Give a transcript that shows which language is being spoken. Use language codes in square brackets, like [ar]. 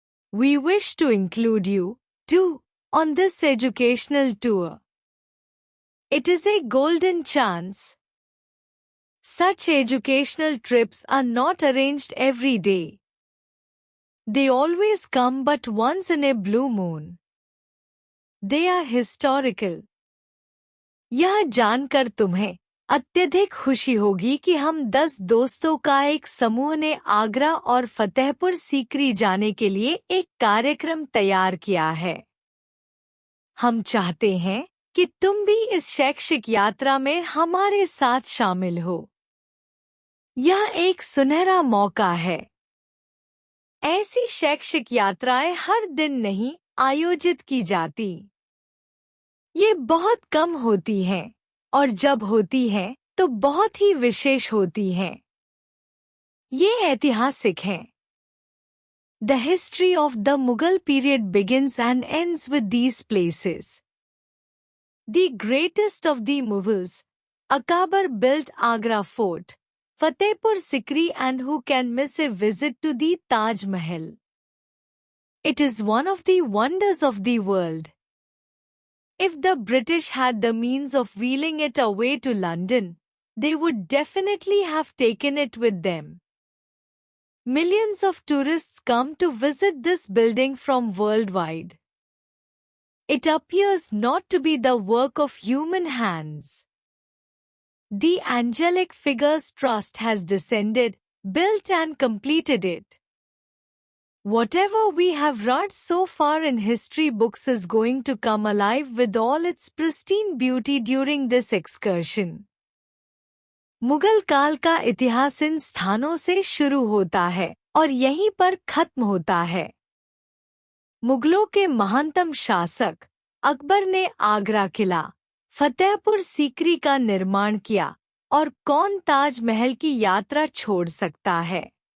[en] We wish to include you, too, on this educational tour. It is a golden chance. Such educational trips are not arranged every day. They always come but once in a blue moon. They are historical. [hi] यह जानकर तुम्हें अत्यधिक खुशी होगी कि हम 10 दोस्तों का एक समूह ने आगरा और फतेहपुर सीकरी जाने के लिए एक कार्यक्रम तैयार किया है. हम चाहते हैं कि तुम भी इस शैक्षिक यात्रा में हमारे साथ शामिल हो. यह एक सुनहरा मौका है. ऐसी शैक्षिक यात्राएं हर दिन नहीं आयोजित की जाती. ये बहुत कम होती हैं, और जब होती हैं तो बहुत ही विशेष होती हैं. ये ऐतिहासिक हैं. [en] The history of the Mughal period begins and ends with these places. The greatest of the Mughals, Akbar built Agra Fort, Fatehpur Sikri, and who can miss a visit to the Taj Mahal? It is one of the wonders of the world. If the British had the means of wheeling it away to London, they would definitely have taken it with them. Millions of tourists come to visit this building from worldwide. It appears not to be the work of human hands. The Angelic Figures Trust has descended, built and completed it. Whatever we have read so far in history books is going to come alive with all its pristine beauty during this excursion. [hi] Mughal काल का इतिहास इन स्थानों से शुरू होता है और यहीं पर खत्म होता है. मुगलों के महानतम शासक अकबर ने आगरा किला, फतेहपुर सीकरी का निर्माण किया, और कौन ताजमहल की यात्रा छोड़ सकता है.